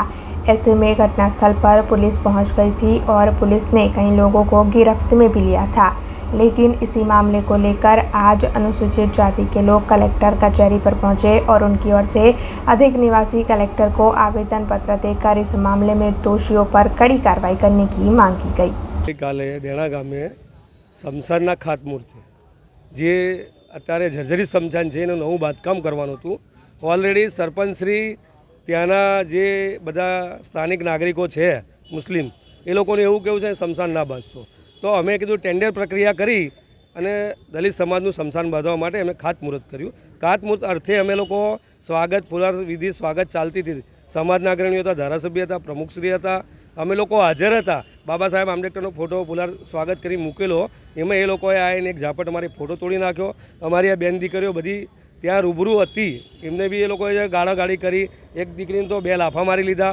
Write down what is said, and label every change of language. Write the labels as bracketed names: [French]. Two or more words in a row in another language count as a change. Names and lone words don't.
[Hindi] ऐसे में घटनास्थल पर पुलिस पहुंच गई थी और पुलिस ने कई लोगों को गिरफ्त में भी लिया था, लेकिन इसी मामले को लेकर आज अनुसूचित जाति के लोग कलेक्टर कचहरी पर पहुंचे और उनकी ओर से अधिक निवासी कलेक्टर को आवेदन पत्र देकर इस मामले में दोषियों पर कड़ी कार्रवाई करने की मांग की गई। [Gujarati] કાલે દેના ગામે સ્મશાનના ખાતમુહૂર્ત જે અત્યારે જર્જરિત સ્મશાન है નવું બાંધકામ કરવાનું હતું। ऑलरेडी સરપંચશ્રી ત્યાના જે બધા સ્થાનિક નાગરિકો है મુસ્લિમ એ લોકોને એવું કહેવું છે સ્મશાન ના બાંધશો, તો અમે કીધું ટેન્ડર પ્રક્રિયા કરી અને દલિત સમાજનું સ્મશાન બાંધવા માટે અમે ખાતમુહૂર્ત કર્યું। ખાતમુહૂર્ત અર્થે અમે લોકો સ્વાગત પુનર્વિધિ સ્વાગત ચાલતી थी। समाजना अग्रણીઓ હતા, ધારાસભ્ય હતા, પ્રમુખશ્રી હતા, અમે લોકો હાજર હતા। બાબા સાહેબ આંબેડકરનો ફોટો પુલાર સ્વાગત કરી મૂકેલો, એમાં એ લોકોએ આવીને એક ઝાપટ મારી ફોટો તોડી નાખ્યો। અમારી આ બેન દીકરીઓ બધી ત્યાં રૂબરૂ હતી, એમને બી એ લોકોએ ગાળાગાળી કરી, એક દીકરીને તો 2 લાફા મારી લીધા।